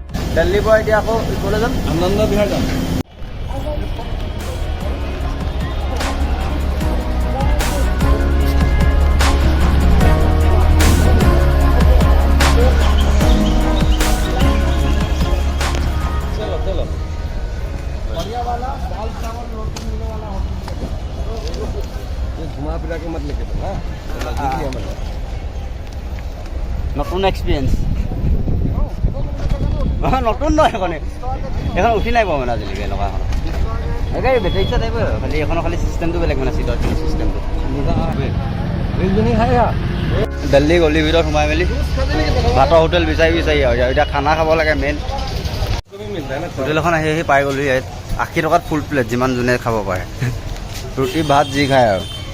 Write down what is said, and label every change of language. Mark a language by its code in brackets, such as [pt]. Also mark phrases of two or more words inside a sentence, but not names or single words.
[as] दिल्लीৰ পৰা এতিয়া আকৌ ক'লৈ যাম? आनंद विहार जाम। [hi] चलो चलो बढ़िया वाला दाल चावल रोटी मिलने वाला होटल घुमा फिरा के मत लेके चलना मतलब [as] নতুন এক্সপিৰিয়েঞ্চ নতুন নহয় এখন এখন উঠি নাই পোৱা মানে আজিলৈকে এনেকুৱা এখন একে [en] battery rickshaw typeৰ [as] খালি এখনৰ খালি চিষ্টেমটো বেলেগ মানে [en] seatৰ systemটো [as] দিল্লী গলিৰ ভিতৰত সোমাই মেলি ভাতৰ হোটেল বিচাৰি আৰু এতিয়া খানা খাব লাগে [en] main hotel [as] এখন আহি পাই গ'লো ইয়াত 80 টকাত [en] full plate [as] যিমান যোনে খাব পাৰে ৰুটি ভাত যি খায় আৰু